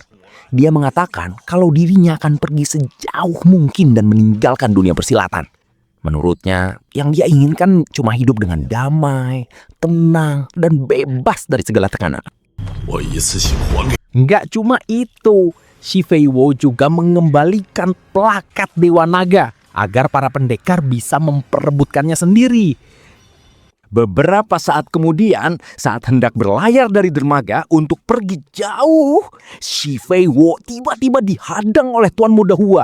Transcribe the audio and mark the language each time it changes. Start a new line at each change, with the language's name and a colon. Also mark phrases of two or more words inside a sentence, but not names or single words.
Indonesian: Dia mengatakan kalau dirinya akan pergi sejauh mungkin dan meninggalkan dunia persilatan. Menurutnya, yang dia inginkan cuma hidup dengan damai, tenang, dan bebas dari segala tekanan.
Chinese: 我一次性还给。
Indonesian: Nggak cuma itu, Shi Feiwo juga mengembalikan plakat Dewa Naga agar para pendekar bisa memperebutkannya sendiri. Beberapa saat kemudian, saat hendak berlayar dari dermaga untuk pergi jauh, Shi Feiwo tiba-tiba dihadang oleh Tuan Muda Hua.